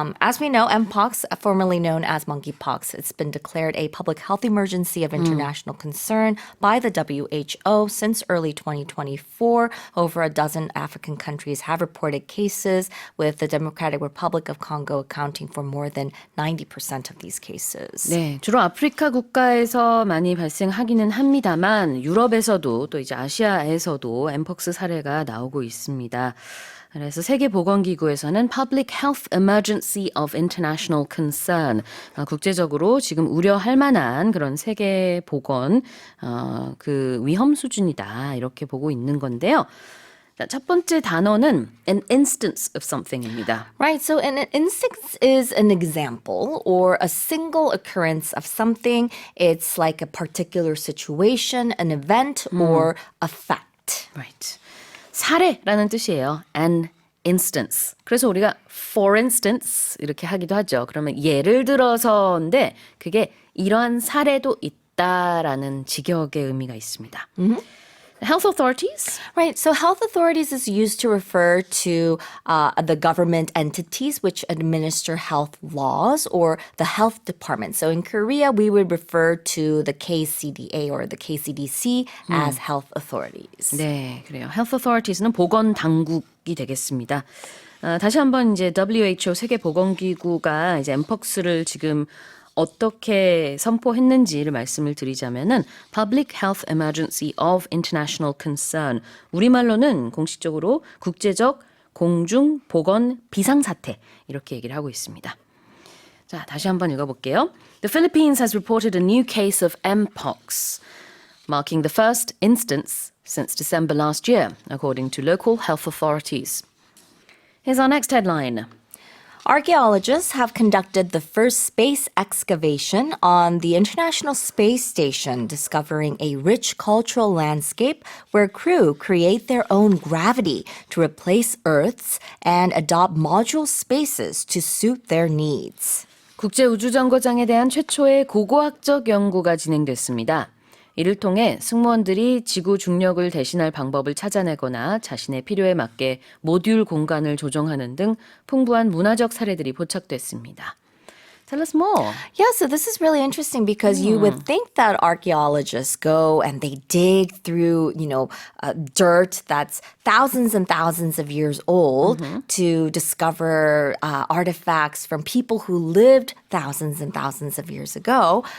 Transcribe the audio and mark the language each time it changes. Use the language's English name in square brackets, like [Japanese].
[English] As we know, mpox, formerly known as monkeypox, it's been declared a public health emergency of international concern by the WHO since early 2024. Over a dozen African countries have reported cases, with the Democratic Republic of Congo accounting for more than 90% of these cases. [Korean] 네, 주로 아프리카 국가에서 많이 발생하기는 합니다만 유럽에서도 또 이제 아시아에서도 엠폭스 사례가 나오고 있습니다. 그래서 세계보건기구에서는 [English] Public Health Emergency of International Concern, [Korean] 국제적으로 지금 우려할 만한 그런 세계보건 그 위험 수준이다 이렇게 보고 있는 건데요. 자, 첫 번째 단어는 [English] an instance of something [Korean] 입니다. [English] Right, so an instance is an example or a single occurrence of something. It's like a particular situation, an event, or a fact. Right. [Korean] 사례라는 뜻이에요. [English] An instance. [Korean] 그래서 우리가 [English] for instance [Korean] 이렇게 하기도 하죠. 그러면 예를 들어서인데 그게 이러한 사례도 있다라는 직역의 의미가 있습니다. [English] Health authorities? Right, so health authorities is used to refer to the government entities which administer health laws, or the health department. So in Korea, we would refer to the KCDA or the KCDC as health authorities. [Korean] 네, 그래요. Health authories는 보건 당국이 되겠습니다. 다시 한번 이제 WHO 세계보건기구가 이제 엠폭스를 지금 어떻게 선포했는지를 말씀을 드리자면은 [English] Public Health Emergency of International Concern. [Korean] 우리말로는 공식적으로 국제적 공중 보건 비상사태 이렇게 얘기를 하고 있습니다. 자, 다시 한번 읽어볼게요. [English] The Philippines has reported a new case of Mpox, marking the first instance since December last year, according to local health authorities. Here's our next headline. Archaeologists have conducted the first space excavation on the International Space Station, discovering a rich cultural landscape where crew create their own gravity to replace Earth's and adopt module spaces to suit their needs. [Korean] 국제우주정거장에 대한 최초의 고고학적 연구가 진행됐습니다. 이를 통해 승무원들이 지구 중력을 대신할 방법을 찾아내거나 자신의 필요에 맞게 모듈 공간을 조정하는 등 풍부한 문화적 사례들이 포착됐습니다. [English] Tell us more. Yeah, so this is really interesting because you would think that archaeologists go and they dig through, dirt that's thousands and thousands of years old to discover artifacts from people who lived thousands and thousands of years ago.